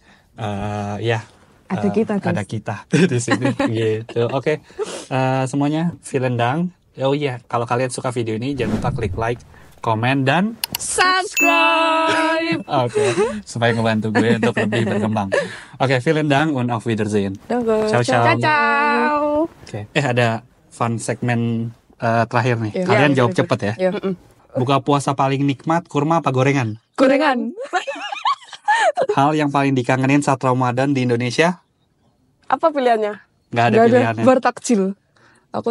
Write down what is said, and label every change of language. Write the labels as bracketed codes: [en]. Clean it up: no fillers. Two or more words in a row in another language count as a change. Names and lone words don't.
[id] Ada kita, guys. ada kita di sini gitu. Oke. Semuanya [de] vielen Dank. [id] Oh iya, kalau kalian suka video ini jangan lupa klik like, komen, dan Subscribe. oke, supaya ngebantu gue untuk lebih berkembang. Oke, [de] vielen Dank und auf Wiedersehen. Danke. [it] Ciao, ciao. Ciao. [id] Oke. Ada fun segmen terakhir nih. Iya. Kalian Iya, jawab iya, cepet ya. Ya. Buka puasa paling nikmat, kurma apa gorengan? Gorengan. Hal yang paling dikangenin saat Ramadan di Indonesia? Apa pilihannya? Nggak ada Gak ada pilihannya. bertakjil. Aku